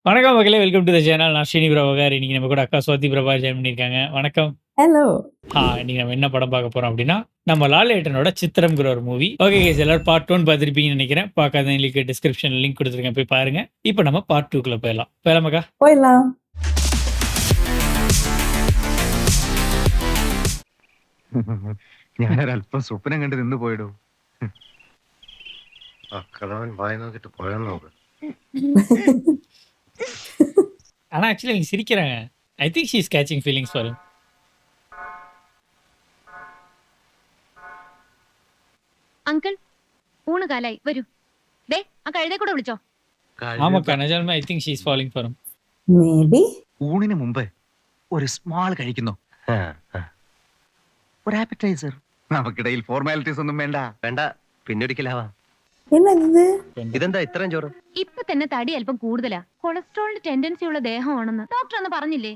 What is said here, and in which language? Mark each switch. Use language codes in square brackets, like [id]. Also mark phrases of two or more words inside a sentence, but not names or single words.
[ta] வணக்கம் மக்களே! [en] welcome to the channel. [ta] நான் ஸ்ரீனி பிரபாகர். இன்னைக்கு நம்ம கூட அக்கா சுவாதி பிரபா ஜாயின் பண்ணியிருக்காங்க. வணக்கம். ஹலோ. இன்னைக்கு நம்ம என்ன படம் பார்க்க போறோம் அப்டின்னா, நம்ம லாலேட்டனோட சித்திரம்ங்கிற ஒரு மூவி. [en] okay guys [ta] எல்லாரும் பார்ட் 1 பார்த்திருப்பீங்கன்னு நெனைக்கிறேன். பார்க்காதவங்களுக்கு டிஸ்கிரிப்ஷன்ல லிங்க் குடுத்துருக்கேன். போய் பாருங்க. இப்ப நம்ம பார்ட் 2க்குள்ள போயிரலாம். போயிரலாமாக்கா? போயிடலாம். [ml] ഞാനൊരല്പം സ്വപ്നം കണ്ട് നിന്ന് പോയിടൂ. കളവൻ വായി നോക്കിട്ട് പോയാൽ നോക്ക്. [ta] ஆனா ஆக்சுவலி அவங்க சிரிக்கிறாங்க. [en] I think she is catching feelings for him. [ml] അങ്കിൾ ഊണ് കാലായി വരൂ. ദേ ആ കഴുതേ കൂടെ വിളിച്ചോ. [ta] ஆமாக்கா நிஜமாலுமே [en] I think she is falling for him. [ml] മേബി. ഊണിന് മുമ്പ് ഒരു സ്മാൾ കഴിക്കുന്നു. ഒരു ആപ്പറ്റൈസർ. നമുക്കിടയിൽ ഫോർമാലിറ്റീസ് ഒന്നും വേണ്ട. വേണ്ട, പിന്നെ ഒരിക്കലാവാം. എന്നത്? ഇതെന്താ ഇത്രയും ചോറ്? ഇപ്പൊ തന്നെ തടി അല്പം കൂടുതലാ. കൊളസ്ട്രോളിന് ടെൻഡൻസി ഉള്ള ദേഹമാണെന്ന് ഡോക്ടർ ഒന്ന് പറഞ്ഞില്ലേ?